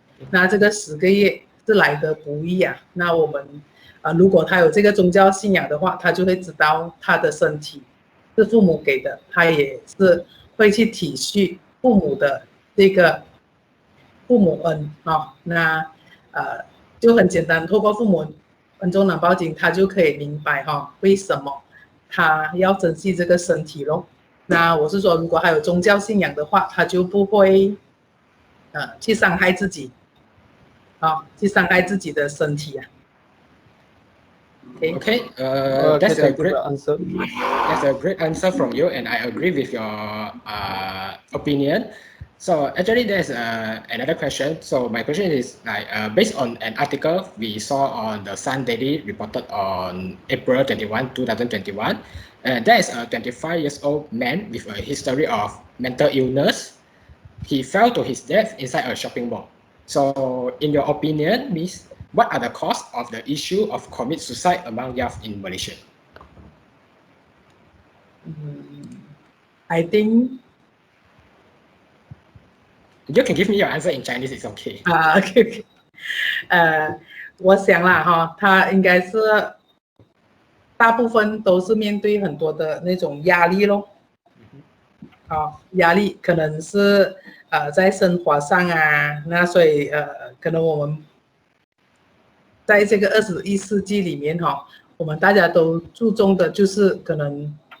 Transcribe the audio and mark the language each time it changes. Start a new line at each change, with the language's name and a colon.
Chinese: 那这个10个月是来得不易那我们如果他有这个宗教信仰的话，他就会知道他的身体是父母给的，他也是会去体恤父母的这个父母恩那就很简单，透过父母恩重难报经，他就可以明白为什么他要珍惜这个身体咯。那我是说，如果还有宗教信仰的话，他就不会去伤害自己，去伤害自己的身体啊。
English: Okay, Thank you for the answer. That's a great answer from you, and I agree with your opinion. So actually, there's another question. So my question is like based on an article we saw on the Sun Daily reported on April 21, 2021. There is a 25-year-old man with a history of mental illness. He fell to his death inside a shopping mall. So in your opinion, Miss, what are the causes of the issue of commit suicide among youth in Malaysia? I think you can give me your answer in Chinese, it's okay.
Chinese: OK， 我想啦哈，他应该是大部分都是面对很多的那种压力咯。压力可能是在生活上啊，那所以可能我们在这个21世纪里面我们大家都注重的就是可能